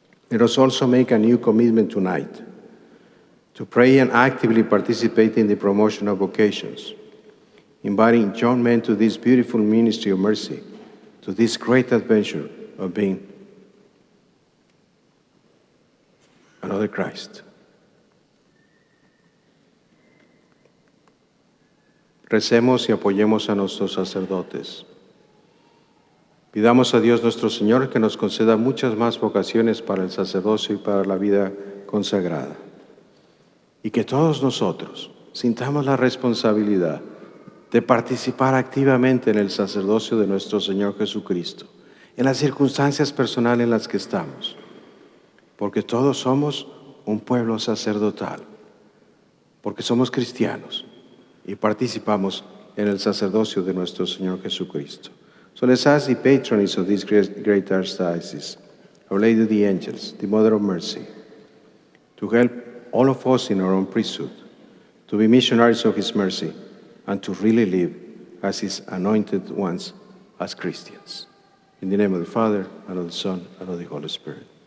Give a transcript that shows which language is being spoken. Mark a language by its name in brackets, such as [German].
[English] Let us also make a new commitment tonight to pray and actively participate in the promotion of vocations. inviting young men to this beautiful ministry of mercy, to this great adventure of being another Christ. [Spanish] Recemos y apoyemos a nuestros sacerdotes. Pidamos a Dios nuestro Señor que nos conceda muchas más vocaciones para el sacerdocio y para la vida consagrada. Y que todos nosotros sintamos la responsabilidad de participar activamente en el sacerdocio de nuestro Señor Jesucristo, en las circunstancias personales en las que estamos, porque todos somos un pueblo sacerdotal, porque somos cristianos y participamos en el sacerdocio de nuestro Señor Jesucristo. [English] So let's ask the patroness of this great Archdiocese, Our Lady of the Angels, the Mother of Mercy, to help all of us in our own priesthood to be missionaries of His mercy and to really live as His anointed ones, as Christians. In the name of the Father, and of the Son, and of the Holy Spirit.